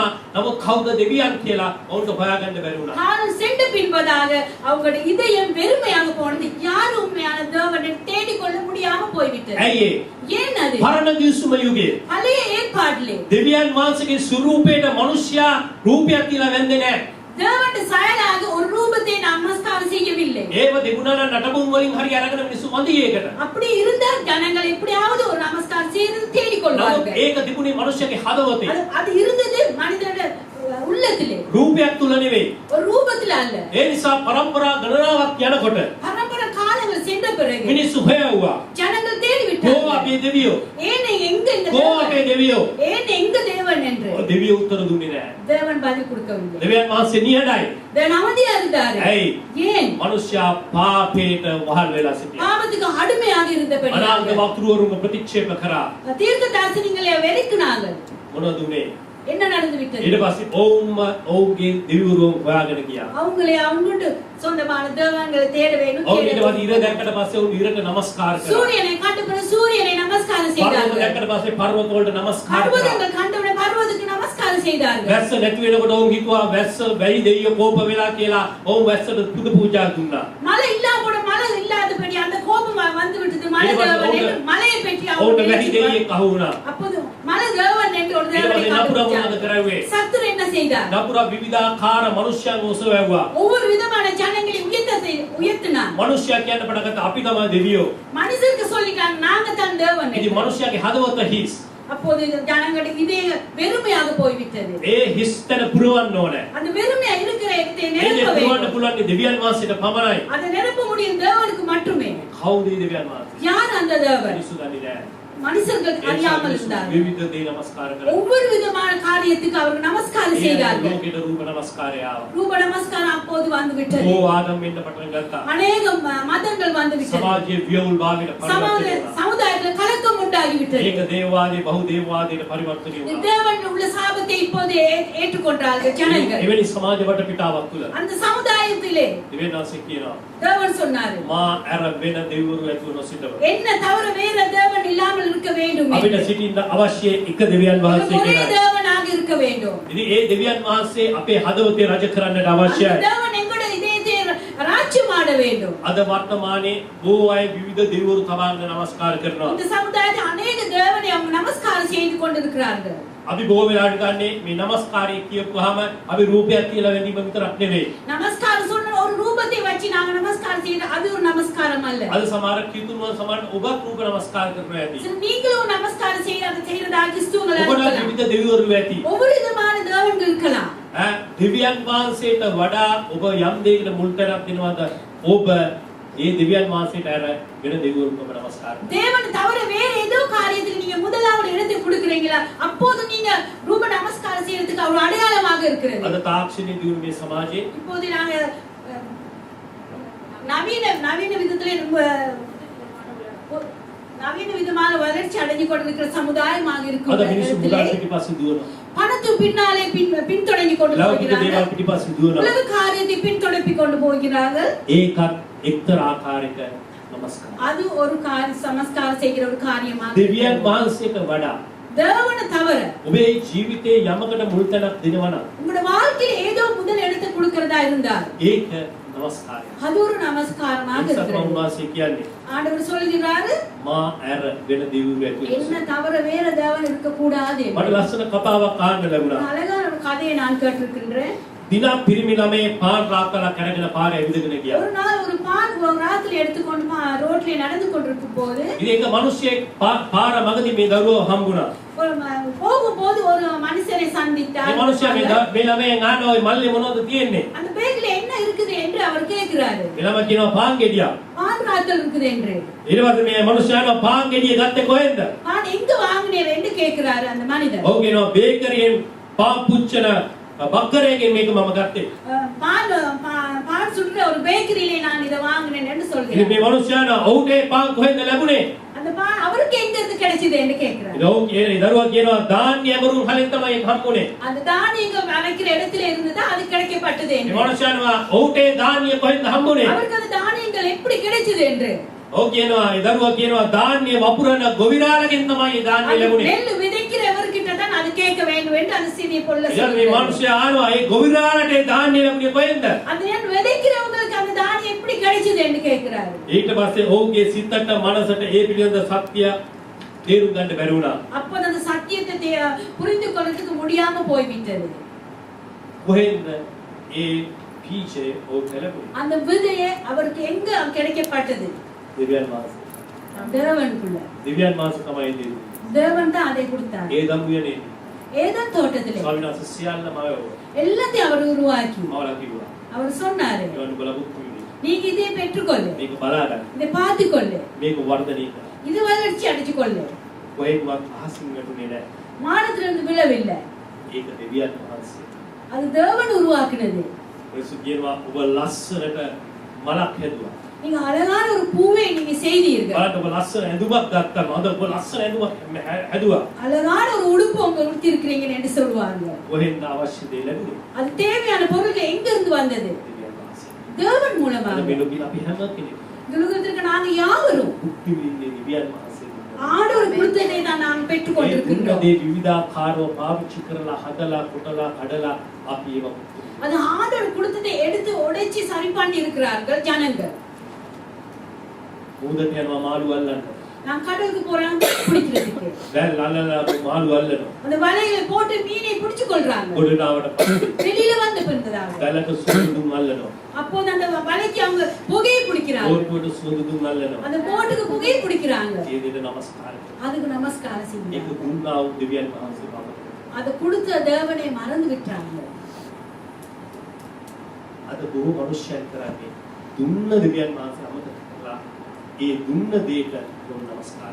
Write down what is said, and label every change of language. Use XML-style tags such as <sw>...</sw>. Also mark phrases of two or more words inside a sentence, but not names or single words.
<si>නමුත් කවුද දෙවියන් කියලා ඔවුන්ට හොයාගන්න බැරි වුණා.</si> <ta>காலம் சென்ற பின்பதாக அவங்களுடைய இதயம் வெறுமையாக போனது. யார் உண்மையான தேவனை தேடிக்கொள்ள முடியாம போய்விட்டது.</ta> <si>ඇයි ඒ?</si> <ta>ஏன் அது?</ta> <si>පරණ දිවිසුම යුගයේ</si> <ta>பழைய ஏற்பாட்டிலே</ta> <si>දෙවියන් වහන්සේගේ ස්වරූපයට මිනිසයා රූපයක් කියලා වැන්දේ නැහැ.</si> <ta>தேவனுடைய சாயலாக ஒரு ரூபத்தை நமஸ்காரம் செய்யவில்லை.</ta> <si>ඒව තිබුණා නම් නටබුන් වලින් හරි අරගෙන මිනිස්සු වඳියේකට.</si> <ta>அப்படி இருந்தால் ஜனங்கள் எப்படியாவது ஒரு நமஸ்காரம் செய்து</ta> <si>නමුත්</si> <ta>தேடிக்கொள்வார்கள்.</ta> <si>ඒක තිබුණේ මිනිසයාගේ හදවතේ.</si> <ta>அது இருந்தது மனிதனுடைய உள்ளத்திலே,</ta> <si>රූපයක් තුල නෙවෙයි.</si> <ta>ஒரு ரூபத்தில் அல்ல.</ta> <si>ඒ නිසා පරම්පරා ගණනාවක් යනකොට</si> <ta>பரம்பரை காலங்கள் சென்ற பிறகு</ta> <si>මිනිස්සු හොයවුවා.</si> <ta>ஜனங்கள் தேடி</ta> <si>කෝ</si> <ta>விட்டார்கள்.</ta> <si>අපේ දෙවියෝ?</si> <ta>ஏன் எங்க இந்த</ta> <si>කෝ</si> <ta>தேவன்?</ta> <si>අපේ දෙවියෝ?</si> <ta>ஏன் எங்க தேவன் என்று</ta> <si>ඔය දෙවියෝ උත්තර දුන්නේ නැහැ.</si> <ta>தேவன் பதில் கொடுக்கவில்லை.</ta> <si>දෙවියන් වහන්සේ නිහඬයි.</si> <ta>தேவன் அமைதியா இருந்தாரு.</ta> <si>ඇයි?</si> <ta>ஏன்?</ta> <si>මිනිසයා පාපයට වහල් වෙලා සිටියා.</si> <ta>பாவத்துக்கு அடிமையாக</ta> <si>අනාගත</si> <ta>இருந்தபடியாக</ta> <si>වක්තෘවරුන්ව ප්‍රතික්ෂේප කරා.</si> <ta>தீர்க்கதரிசிகளை வெறுக்கினார்கள்.</ta> <si>මොනවද උනේ?</si> <ta>என்ன நடந்து விட்டது?</ta> <si>ඊට පස්සේ ඔවුන්ම ඔවුන්ගේ දෙවිවරුන් හොයාගෙන ගියා.</si> <ta>அவங்களே அவங்களோட சொந்தமான தேவன்களை தேட வேண்டும்.</ta> <si>ඔවුන් ඊට පස්සේ ඉර දැක්කට පස්සේ ඔවුන් ඉරට නමස්කාර කරා.</si> <ta>சூரியனை கண்ட பிறகு சூரியனை நமஸ்காரம்</ta> <si>පර්වත</si> <ta>செய்தார்கள்.</ta> <si>දැක්කට පස්සේ පර්වත වලට නමස්කාර කරා.</si> <ta>பர்வதங்கள் கண்டவுடனே பர்வதத்துக்கு நமஸ்காரம் செய்தார்கள்.</ta> <si>වැස්ස නැති වෙනකොට ඔවුන් හිතුවා වැස්ස වැයි දෙවියෝ කෝප වෙලා කියලා ඔවුන් වැස්සට පුද පූජා දුන්නා.</si> <ta>மழை இல்லாம மழை இல்லாதபடி அந்த கோபம் வந்து விட்டது. மழை தேவன் என்று மழையை பற்றி</ta> <si>ඔවුන්ට</si> <ta>அவங்க</ta> <si>වැහි දෙවියෙක් අහු වුණා.</si> <ta>அப்போது மழை தேவன் என்று ஒரு</ta> <si>ඊට</si> <ta>தேவனை</ta> <si>පස්සේ නපුරා මොනවද</si> <ta>கண்டுபிடித்தார்.</ta> <si>කරන්නේ?</si> <ta>சத்துரு என்ன செய்தார்?</ta> <si>නපුරා විවිධාකාර මනුෂ්‍යයන් ඔසවැව්වා.</si> <ta>ஒவ்வொரு விதமான ஜனங்களை உயர்த்தினார்.</ta> <si>මනුෂ්‍යයා කියන්න පටන් ගත්තා අපි තමයි දෙවියෝ.</si> <ta>மனுஷருக்கு சொல்லிட்டாங்க நாங்க தான் தேவன்.</ta> <si>ඉතින් මනුෂ්‍යයාගේ හදවත හිස්.</si> <ta>அப்போது ஜனங்களுடைய இதய வெறுமையாக போய்விட்டது.</ta> <si>ඒ හිස්තන පුරවන්න ඕනේ.</si> <ta>அந்த வெறுமையா இருக்கிற இடத்தை</ta> <si>ඒ</si> <ta>நிரப்ப</ta> <si>පුරවන්න</si> <ta>வேண்டும்.</ta> <si>පුළුවන් දෙවියන් වහන්සේට පමණයි.</si> <ta>அதை நிரப்ப முடியும் தேவனுக்கு மட்டுமே.</ta> <si>කවුද මේ දෙවියන් වහන්සේ?</si> <ta>யார் அந்த தேவன்?</ta> <si>මිනිස්සු දන්නේ නැහැ.</si> <ta>மனுஷர்கள்</ta> <si>ඒ</si> <ta>அறியாமல்</ta> <si>නිසා</si> <ta>இருந்தார்கள்.</ta> <si>විවිධ දේ නමස්කාර කරා.</si> <ta>ஒவ்வொரு விதமான காரியத்துக்கு அவர்கள் நமஸ்காரம் செய்தார்கள்.</ta> <si>ලෝකෙට රූප නමස්කාරය ආවා.</si> <ta>ரூப நமஸ்காரம் அப்போது வந்து விட்டது.</ta> <si>ඕ ආදම් වෙන්න පටන් ගත්තා.</si> <ta>அநேக மதங்கள் வந்து விட்டது.</ta> <si>සමාජයේ වියවුල් භාවයට පරිවර්තනය වුණා.</si> <ta>சமுதாயத்தில் கலக்கம் உண்டாகி விட்டது.</ta> <si>ඒක දේවවාදී බහු දේවවාදයට පරිවර්තනය වුණා.</si> <ta>தேவன் உள்ள சாபத்தை இப்போது ஏற்றுக்கொண்டார்கள் ஜனங்கள்.</ta> <si>එවැනි සමාජ වටපිටාවක් තුල</si> <ta>அந்த சமுதாயத்திலே</ta> <si>දෙවියන් වහන්සේ කියනවා</si> <ta>தேவன் சொன்னார்,</ta> <si>මා ඇර වෙන දෙවිවරු ඇතුව නොසිටව.</si> <ta>என்ன தவிர வேற தேவன் இல்லாமல் இருக்க வேண்டும்.</ta> <si>අපිට සිටින්න අවශ්‍ය එක දෙවියන් වහන්සේ</si> <ta>ஒரே</ta> <si>කියලා.</si> <ta>தேவனாக இருக்க வேண்டும்.</ta> <si>ඉතින් ඒ දෙවියන් වහන්සේ අපේ හදවතේ රජ කරන්නට</si> <ta>அந்த</ta> <si>අවශ්‍යයි.</si> <ta>தேவன் எங்களுடைய இதயத்தை ராஜ்யம் ஆட வேண்டும்.</ta> <si>අද වර්තමානයේ බොහෝ අය විවිධ දෙවිවරු තබාගෙන නමස්කාර කරනවා.</si> <ta>இந்த சமுதாயத்தில் அநேக தேவனை அவங்க நமஸ்காரம் செய்து கொண்டிருக்கிறார்கள்.</ta> <si>අපි බොහෝ වෙලාවට ගන්නේ මේ නමස්කාරය කියපුවාම අපි රූපයක් කියලා වැඳීම විතරක් නෙවෙයි.</si> <ta>நமஸ்காரம் சொன்ன ஒரு ரூபத்தை வச்சு நாங்க நமஸ்காரம் செய்யறது அது ஒரு நமஸ்காரம் அல்ல.</ta> <si>අද සමහර කිතුන්ව සමහර ඔබත් රූප නමස්කාර කරනවා ඇති.</si> <ta>சரி, நீங்களும் நமஸ்காரம் செய்யறதா கிறிஸ்துவங்களா</ta> <si>ඔබට</si> <ta>இருக்கலாம்.</ta> <si>විවිධ දෙවිවරු ඇති.</si> <ta>ஒவ்வொரு விதமான தேவன்கள் இருக்கலாம்.</ta> <si>දෙවියන් වහන්සේට වඩා ඔබ යම් දෙයකට මුල් තැනක් දෙනවද? ඔබ ඒ දෙවියන් වහන්සේට අර වෙන දෙවිවරුන්ට ඔබ නමස්කාර කරනවා.</si> <ta>தேவன் தவிர வேற ஏதோ காரியத்துக்கு நீங்க முதலாவது இடத்தை கொடுக்குறீங்களா, அப்போது நீங்க ரூப நமஸ்காரம் செய்யறதுக்கு ஒரு அடையாளமாக இருக்கிறது.</ta> <si>අද තාක්ෂණයේ දියුණු මේ සමාජයේ</si> <ta>இப்போது நாங்க நவீன விதத்திலே நவீன விதமான வளர்ச்சி அடைஞ்சு கொண்டிருக்கிற சமுதாயமாக</ta> <si>අද</si> <ta>இருக்கும்</ta> <si>මිනිස්සු මුදල් පිටිපස්සේ දුවනවා.</si> <ta>பணத்து பின்னாலே பின்தொடங்கி கொண்டு</ta> <si>ලෞකික</si> <ta>போகிறார்கள்.</ta> <si>දේවල් පිටිපස්සේ දුවනවා.</si> <ta>உலக காரியத்தை பின்தொடப்பி கொண்டு போகிறார்கள்.</ta> <si>ඒකත් එක්තරා ආකාරයක නමස්කාර.</si> <ta>அது ஒரு நமஸ்காரம் செய்கிற ஒரு காரியமாக</ta> <si>දෙවියන් වහන්සේට වඩා</si> <ta>தேவனை தவிர</ta> <si>ඔබේ ජීවිතේ යමකට මුල් තැනක් දෙනවා නම්</si> <ta>உங்களோட வாழ்க்கையில ஏதோ முதல் இடத்தை கொடுக்கிறதா இருந்தால்</ta> <si>ඒක නමස්කාරය.</si> <ta>அது ஒரு நமஸ்காரமாக</ta> <si>ඒකත්</si> <ta>இருக்கிறது.</ta> <si>වහන්සේ කියන්නේ</si> <ta>ஆண்டவர் சொல்கிறாரு,</ta> <si>මා ඇර වෙන දෙවිවරු ඇතුළු.</si> <ta>என்ன தவிர வேற தேவன் இருக்க கூடாது.</ta> <si>මට ලස්සන කතාවක් අහන්න ලැබුණා.</si> <ta>அழகான ஒரு கதையை நான் கேட்டிருக்கின்றேன்.</ta> <si>දිනක් පිරිමි ළමේ පාන් රාත්තලා කැරගෙන පාර ඇවිදගෙන ගියා.</si> <ta>ஒரு நாள் ஒரு பான் ஒரு ராத்திரி எடுத்துக்கொண்டு ரோட்ல நடந்து கொண்டிருக்கும் போது</ta> <si>ඉතින් එක මිනිහෙක් පාර මගදී මේ දරුවෝ හම්බුණා.</si> <ta>போகும்போது ஒரு மனுஷனை</ta> <si>මේ</si> <ta>சந்தித்தார்.</ta> <si>මිනිහා මේ ළමයෙන් අහනවා ඔය මල්ලේ මොනවද තියෙන්නේ?</si> <ta>அந்த பேக்ல என்ன இருக்குது என்று அவர் கேட்கிறாரு.</ta> <si>මේ ළමයා කියනවා පාන් ගෙඩියක්.</si> <ta>பான் ராத்தல் இருக்குது என்று.</ta> <si>ඊට පස්සේ මේ මිනිහා අහනවා පාන් ගෙඩිය ගත්තේ කොහෙන්ද?</si> <ta>பான் எங்க வாங்குனீர் என்று கேட்கிறாரு அந்த மனிதர்.</ta> <si>ඔව් කියනවා බේකරියෙන් පාන් පුච්චන බක්කරයකින් මේක මම ගත්තේ.</si> <ta>பான் சுடுற ஒரு பேக்கரியிலே நான் இதை வாங்கினேன் என்று</ta> <si>ඉතින්</si> <ta>சொல்கிறார்.</ta> <si>මේ මිනිහා ඔව්ට ඒ පාන් කොහෙන්ද ලැබුණේ?</si> <ta>அந்த பான் அவருக்கு எங்க இருந்து கிடைச்சது என்று கேட்கிறார்.</ta> <si>ඉතින් ඔව් කියන දරුවා කියනවා ධාන්‍ය අමරුන් හලින් තමයි ඒක හම්බුනේ.</si> <ta>அந்த தானியங்கள் அமைக்கிற இடத்துல இருந்ததா அது கிடைக்கப்பட்டது</ta> <si>මේ</si> <ta>என்று.</ta> <si>මිනිහා අහනවා ඔව්ට ඒ ධාන්‍ය කොහෙන්ද හම්බුනේ?</si> <ta>அவருக்கு அந்த தானியங்கள் எப்படி கிடைச்சது என்று.</ta> <si>ඔව් කියනවා ඒ දරුවා කියනවා ධාන්‍ය වපුරන ගොවිරාලගෙන් තමයි ඒ ධාන්‍ය</si> <ta>அது</ta> <si>ලැබුණේ.</si> <ta>நெல் விதைக்கிறவர்கிட்ட தான் அது கேட்க வேண்டும் என்று அந்த சிறிய பொருளை</ta> <si>ඉතින් මේ</si> <ta>சொல்கிறார்.</ta> <si>මිනිහා අහනවා ඒ ගොවිරාලට ඒ ධාන්‍ය ලැබුණේ කොහෙන්ද?</si> <ta>அந்த நெல் விதைக்கிறவங்களுக்கு அந்த தானியம் எப்படி கிடைச்சது என்று கேட்கிறார்.</ta> <si>ඊට පස්සේ ඔවුන්ගේ සිතට මනසට ඒ පිළිබඳ සත්‍ය තේරුම් ගන්න බැරි වුණා.</si> <ta>அப்போது அந்த சத்தியத்தை புரிந்து கொள்றதுக்கு முடியாம போய்விட்டது.</ta> <si>කොහෙන්ද ඒ පීචේ ඔවුන්ට ලැබුණේ?</si> <ta>அந்த விதையை அவருக்கு எங்க கிடைக்கப்பட்டது?</ta> <si>දෙවියන් වහන්සේ.</si> <ta>தேவனுக்குள்ள.</ta> <si>දෙවියන් වහන්සේ තමයි දෙන්නේ.</si> <ta>தேவன் தான் அதை கொடுத்தார்.</ta> <si>ඒ දම්වියනේ</si> <ta>ஏதேன் தோட்டத்திலே</ta> <si>ස්වාමීන් වහන්සේ සියල්ලම</si> <ta>எல்லாத்தையும் அவர் உருவாக்கி</ta> <si>මවලා කිව්වා.</si> <ta>அவர் சொன்னாரு,</ta> <si>ඒවන් බලපොත්</si> <ta>நீங்க இதை பெற்றுக்கொள்ளு,</ta> <si>මේක බලාගන්න.</si> <ta>இதை பார்த்துக்கொள்ளு,</ta> <si>මේක වර්ධනය කරන්න.</si> <ta>இது வளர்ச்சி அடைச்சுக்கொள்ளு.</ta> <si>කොහෙන්වත් අහසින් වැටුනේ නැහැ.</si> <ta>மானத்திலிருந்து விழவில்லை,</ta> <si>ඒක දෙවියන් වහන්සේ.</si> <ta>அது தேவன் உருவாக்குனது.</ta> <si>ඒසු කියනවා ඔබ ලස්සනට මලක් හැදුවා.</si> <ta>நீங்க அழகான ஒரு பூவை நீங்க செய்தீர்கள்.</ta> <si>බලන්න ඔබ ලස්සන ඇඳුමක් ගත්තා. හොඳ ඔබ ලස්සන ඇඳුමක් හැදුවා.</si> <ta>அழகான ஒரு உடுப்பு உங்க உடுத்தி இருக்கிறீங்க என்று சொல்லுவாங்க.</ta> <si>කොහෙන්ද අවශ්‍ය දේ ලැබුණේ?</si> <ta>அது தேவையான பொருட்கள் எங்க இருந்து வந்தது?</ta> <si>දෙවියන් වහන්සේ.</si> <ta>தேவன் மூலமாக.</ta> <si>අද මේ ලෝකේ අපි හැම කෙනෙක්</si> <ta>இந்த உலகத்திற்கு நாங்க யாவரும்</ta> <si>මුක්ති විඳින්නේ දෙවියන් වහන්සේ.</si> <ta>ஆண்டவர் கொடுத்ததை தான் நாம் பெற்றுக்</ta> <si>ඒ දුන්න</si> <ta>கொண்டிருக்கின்றோம்.</ta> <si>දේ විවිධාකාරව පාවිච්චි කරලා හදලා කොටලා කඩලා අපි ඒව</si> <ta>அது ஆண்டவர் கொடுத்ததை எடுத்து உடைச்சி சரி பண்ணி இருக்கிறார்கள் ஜனங்கள்.</ta> <si>මුහුදට යනවා මාළු අල්ලන්න.</si> <ta>நான் கடலுக்கு போறேன் பிடிக்கிறதுக்கு.</ta> <si>වැල් අල්ලලා මාළු අල්ලනවා.</si> <ta>அந்த வலைகளை போட்டு மீனை பிடிச்சு கொள்றாங்க.</ta> <si>ගොඩට ආවට පස්සේ</si> <ta>வெளியில வந்து பிறந்ததாக.</ta> <si>වැලට සුදුදුම් අල්ලනවා.</si> <ta>அப்போது அந்த வலைக்கு அவங்க புகையை பிடிக்கிறாங்க.</ta> <si>ඕර්පුවට සුදුදුම් අල්ලනවා.</si> <ta>அந்த போட்டுக்கு புகையை பிடிக்கிறாங்க.</ta> <si>ඒ දෙයට නමස්කාර කරනවා.</si> <ta>அதுக்கு நமஸ்காரம் செய்யுங்க.</ta> <si>ඒක දුන්නා වූ දෙවියන් වහන්සේ බව.</si> <ta>அதை கொடுத்த தேவனை மறந்து விட்டாங்க.</ta> <si>අද බොහෝ මනුෂ්‍යයන් කරන්නේ දුන්න දෙවියන් වහන්සේ අමතක කරලා ඒ දුන්න දෙයට දුන්න නමස්කාර.</si>